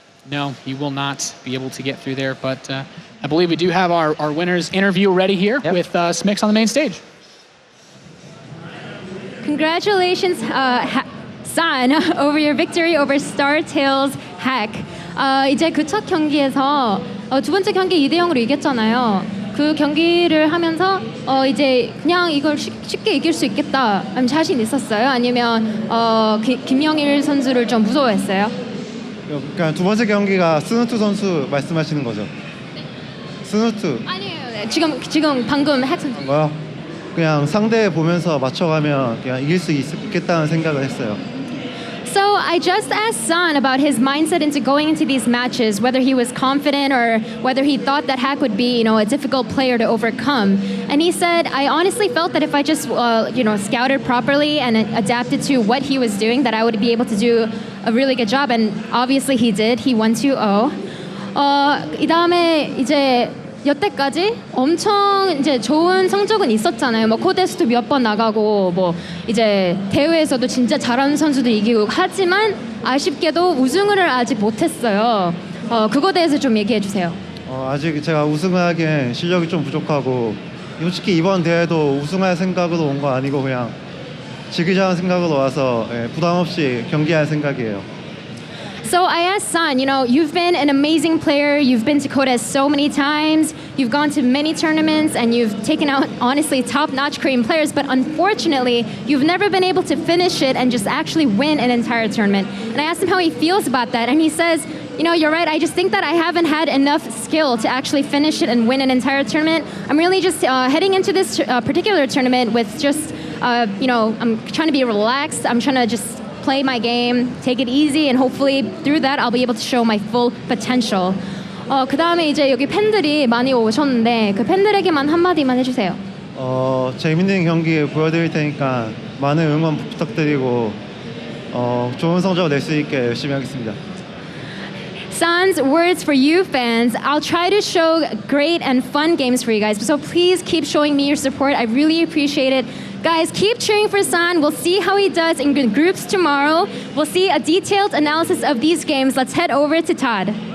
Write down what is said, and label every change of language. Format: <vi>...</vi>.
<en>No, he will not be able to get through there, but I believe we do have our winner's interview ready here with Smix on the main stage. Congratulations, San, over your victory over StarTales Hack.</en> <ko>이제 그 첫 경기에서 두 번째 경기 2대0으로 이겼잖아요. 그 경기를 하면서 이제 그냥 이걸 쉽게 이길 수 있겠다 자신 있었어요? 아니면 김영일 선수를 좀 무서워했어요? 그러니까 두 번째 경기가 스누트 선수 말씀하시는 거죠? 스누트. 아니에요. 네. 지금 방금 했던 거요? 그냥 상대 보면서 맞춰가면 그냥 이길 수 있겠다는 생각을 했어요.</ko> <en>So I just asked San about his mindset into going into these matches, whether he was confident or whether he thought that Hack would be, a difficult player to overcome. And he said, I honestly felt that if I just, scouted properly and adapted to what he was doing, that I would be able to do a really good job. And obviously he did. He won 2-0.</en> <ko>이 다음에 이제 여태까지 엄청 이제 좋은 성적은 있었잖아요. 뭐 코데스도 몇 번 나가고 뭐 이제 대회에서도 진짜 잘하는 선수도 이기고 하지만 아쉽게도 우승을 아직 못했어요. 그거에 대해서 좀 얘기해 주세요. 아직 제가 우승을 하기엔 실력이 좀 부족하고 솔직히 이번 대회도 우승할 생각으로 온 거 아니고 그냥 지기자한 생각으로 와서 부담 없이 경기할 생각이에요.</ko> <en>So I asked San, you've been an amazing player. You've been to Kodes so many times. You've gone to many tournaments and you've taken out, honestly, top-notch Korean players. But unfortunately, you've never been able to finish it and just actually win an entire tournament. And I asked him how he feels about that. And he says, you're right. I just think that I haven't had enough skill to actually finish it and win an entire tournament. I'm really just heading into this particular tournament with just, I'm trying to be relaxed. I'm trying to just play my game, take it easy, and hopefully through that I'll be able to show my full potential.</en> <ko>그 다음에 이제 여기 팬들이 많이 오셨는데 그 팬들에게만 한마디만 해주세요. 재밌는 경기 보여드릴 테니까 많은 응원 부탁드리고 좋은 성적 낼 수 있게 열심히 하겠습니다.</ko> <en>San's words for you fans. I'll try to show great and fun games for you guys. So please keep showing me your support. I really appreciate it. Guys, keep cheering for San. We'll see how he does in groups tomorrow. We'll see a detailed analysis of these games. Let's head over to Todd.</en>